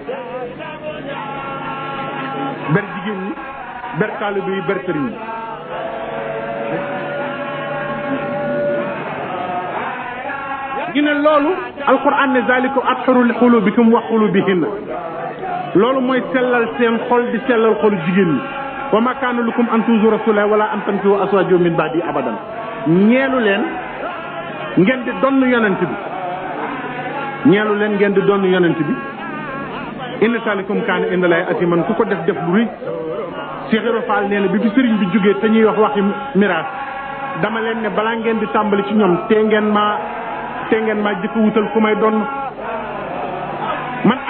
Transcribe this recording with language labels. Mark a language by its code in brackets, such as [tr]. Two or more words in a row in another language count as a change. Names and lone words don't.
[wo] ber jigéen ñi ber taalibe yi ber sëriñ yi ñu ne loolu alquran ne [ar] ذلك أطهر لقلوبكم وقلوبهن [wo] loolu mooy sellal seen xol di sellal xolu jigéen ñi [ar] وما كان لكم أن تؤذوا رسول الله ولا أن تنكحوا أزواجه من بعد أبدا [wo] ñeelu leen ngeen di donn yonent bi ñeelu leen ngeen di donn yonent bi [ar] إن ذلكم كان عند الله عظيما [wo] ku ko def lu rëy Cheikh Ibra Fall nee na bi fi sëriñ bi jógee te ñuy wax waxi miraas dama leen ne balaa ngeen di tàmbali ci ñoom te ngeen maa jëkk wutal ku may donn man ak